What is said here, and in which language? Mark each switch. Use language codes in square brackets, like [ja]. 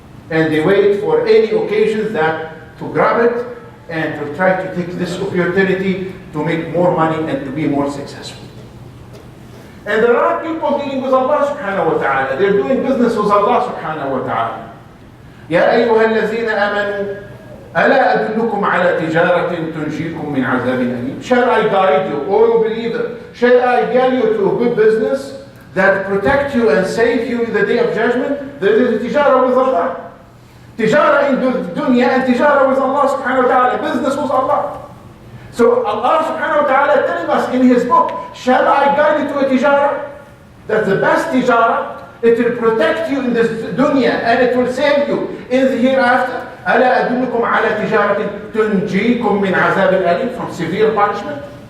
[en] And they wait for any occasions to grab it and to try to take this opportunity to make more money and to be more successful. And there are people dealing with Allah subhanahu wa ta'ala. They're doing business with Allah subhanahu wa ta'ala. [ar] يا أيها الذين آمنوا ألا أدلكم على تجارة تنجيكم من عذاب أليم. [en] Shall I guide you, O believer? Shall I guide you to a good business that protect you and save you in the day of judgment? There is a tijara with Allah. Tijara in the dunya and tijara with Allah subhanahu wa ta'ala. Business with Allah. So Allah subhanahu wa ta'ala telling us in His book, shall I guide you to a tijara? That's the best tijara. It will protect you in this dunya and it will save you in the hereafter. [ar] ألا أدلكم على تجارة تنجيكم من عذاب أليم, [en] from severe punishment.